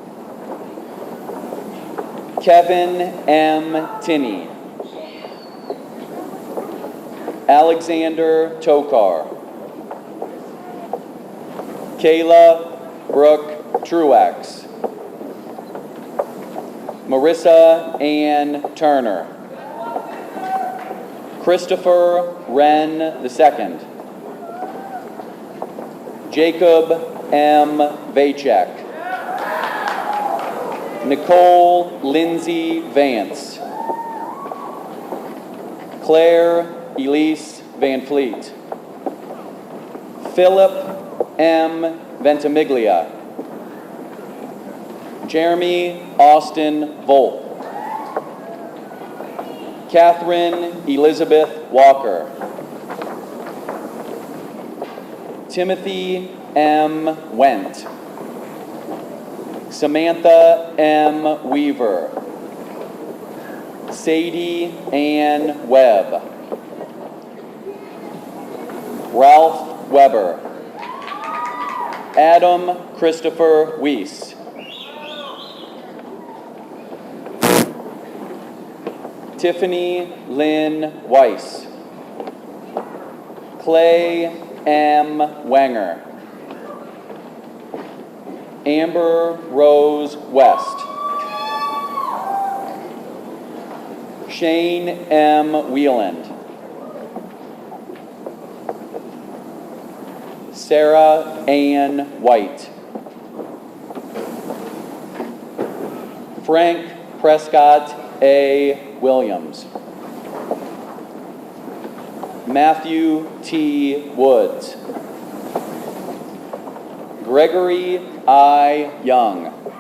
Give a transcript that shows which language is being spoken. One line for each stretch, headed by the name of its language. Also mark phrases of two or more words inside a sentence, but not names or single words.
English: Kevin M. Tinney. Alexander Tokar. Kayla Brooke Truax. Marissa Ann Turner. Christopher Wren II. Jacob M. Vacek. Nicole Lindsay Vance. Claire Elise Van Fleet. Philip M. Ventimiglia. Jeremy Austin Volk. Catherine Elizabeth Walker. Timothy M. Went. Samantha M. Weaver. Sadie Ann Webb. Ralph Weber. Adam Christopher Weiss. Tiffany Lynn Weiss. Clay M. Wenger. Amber Rose West. Shane M. Wieland. Sarah Ann White. Frank Prescott A. Williams. Matthew T. Woods. Gregory I. Young.